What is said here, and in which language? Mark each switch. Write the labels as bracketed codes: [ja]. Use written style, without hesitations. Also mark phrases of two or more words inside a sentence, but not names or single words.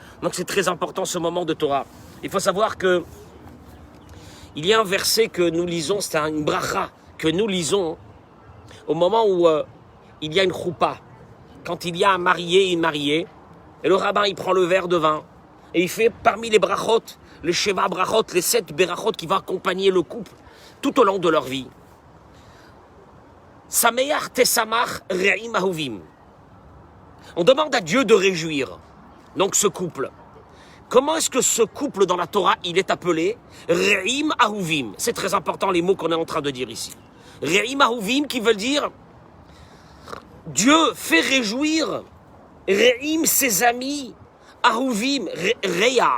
[fr] Donc c'est très important ce moment de Torah. Il faut savoir que il y a un verset que nous lisons, c'est une bracha que nous lisons au moment où il y a une choupa. Quand il y a un marié et une mariée, et le rabbin il prend le verre de vin et il fait parmi les brachot, les [he] שבע ברכות, [fr] les 7 berachot qui vont accompagner le couple tout au long de leur vie. [he] שמח תשמח רעים אהובים. [fr] On demande à Dieu de réjouir donc ce couple. Comment est-ce que ce couple dans la Torah il est appelé [he] רעים אהובים? [fr] C'est très important les mots qu'on est en train de dire ici. [he] רעים אהובים [fr] qui veut dire Dieu fait réjouir re'im ses amis [he] אהובים רעה.